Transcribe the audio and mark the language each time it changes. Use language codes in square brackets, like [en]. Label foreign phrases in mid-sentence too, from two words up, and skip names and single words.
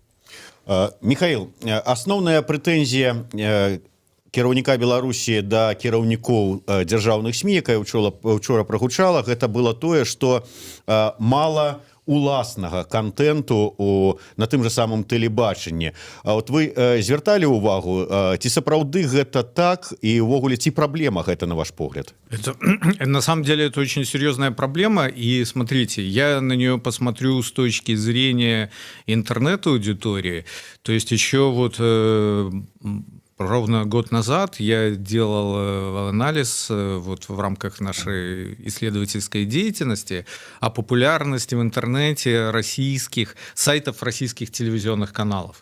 [be] Михаил, асноўная прэтэнзія кіраўніка Беларусі да кіраўнікоў дзяржаўных СМІ, якая учора прагучала, гэта было тое, што мала уласнага контенту на тым же самым тэлебачанні. Вот вы звярталі ўвагу, ці сапраўды гэта так, і ўвогуле ці праблема гэта, на ваш погляд? [ru] На самом деле это очень серьезная проблема, и смотрите, я на нее посмотрю с точки зрения интернет-аудитории, то есть еще вот ровно год назад я делал анализ вот в рамках нашей исследовательской деятельности о популярности в интернете российских сайтов, российских телевизионных каналов.